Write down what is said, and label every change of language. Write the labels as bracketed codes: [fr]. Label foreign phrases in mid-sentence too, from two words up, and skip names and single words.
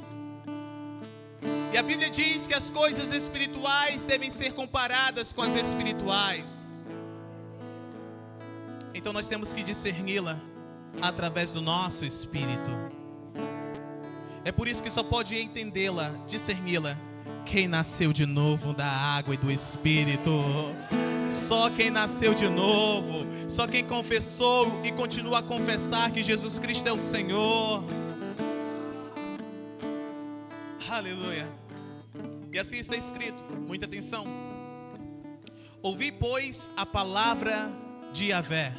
[pt] E a Bíblia diz que as coisas espirituais devem ser comparadas com as espirituais. Então nós temos que discerni-la através do nosso espírito. É por isso que só pode entendê-la, discerni-la, quem nasceu de novo da água e do espírito. Só quem nasceu de novo, só quem confessou e continua a confessar que Jesus Cristo é o Senhor. Aleluia. E assim está escrito, muita atenção. Ouvi, pois, a palavra de Yahvé.